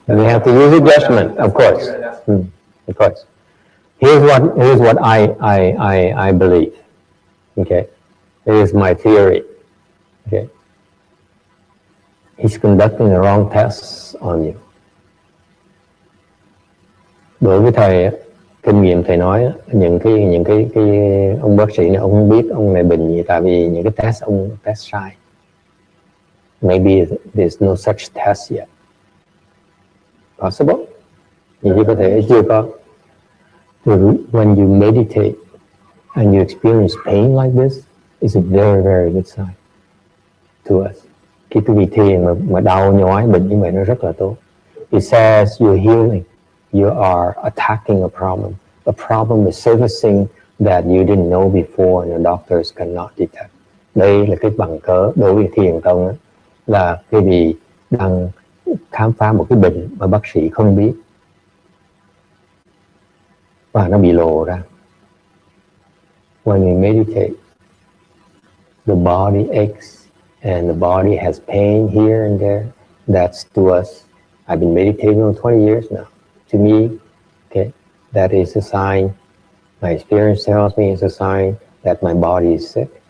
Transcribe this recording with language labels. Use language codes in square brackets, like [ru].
[en] And you have to use your judgment, of course. Of course. Here's what I believe. Okay. Here's my theory. Okay. He's conducting the wrong tests on you. [vi] Đối với thầy, kinh nghiệm thầy nói, những cái ông bác sĩ này, ông không biết ông này bệnh gì, tại vì những cái test ông test sai. [en] Maybe there's no such test yet. Possible? [vi] Như có thể chưa có. [en] When you meditate and you experience pain like this, it's a very, very good sign to us. [vi] Khi quý vị thiền mà đau nhói bệnh như vậy nó rất là tốt. [en] It says you're healing. You are attacking a problem. The problem is surfacing that you didn't know before and the doctors cannot detect. [vi] Đây là cái bằng cớ đối với thiền tông là quý vị đang khám phá một cái bệnh mà bác sĩ không biết và nó bị lộ ra. [en] When we meditate, the body aches and the body has pain here and there. That's to us. I've been meditating for 20 years now. To me, okay, that is a sign. My experience tells me it's a sign that my body is sick.